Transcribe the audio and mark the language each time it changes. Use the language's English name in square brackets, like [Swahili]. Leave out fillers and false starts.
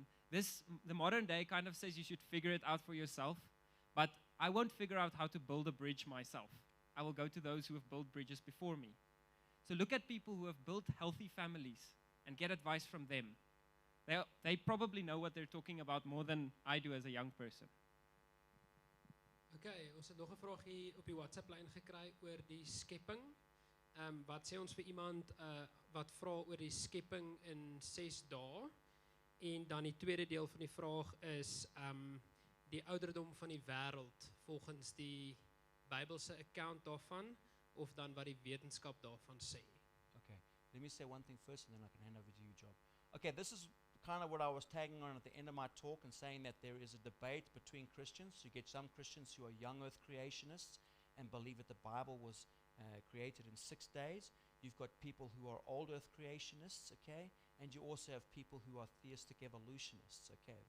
[English] The modern day kind of says you should figure it out for yourself, but I won't figure out how to build a bridge myself. I will go to those who have built bridges before me. So look at people who have built healthy families and get advice from them. They probably know what they're talking about more than I do as a young person. [Afrikaans] Okay, ons het nog 'n vraag hier op die WhatsApp lyn gekry oor die skepping. Wat sê ons vir iemand wat vra oor die skepping in 6 dae? En dan die tweede deel van die vraag is die ouderdom van die wêreld volgens die Bybelse account daarvan of dan wat die wetenskap daarvan sê. [English] Okay, let me say one thing first and then I can hand over to you, Job. Okay, this is kind of what I was tagging on at the end of my talk and saying that there is a debate between Christians. You get some Christians who are young earth creationists and believe that the Bible was created in 6 days. You've got people who are old earth creationists, okay? And you also have people who are theistic evolutionists, okay?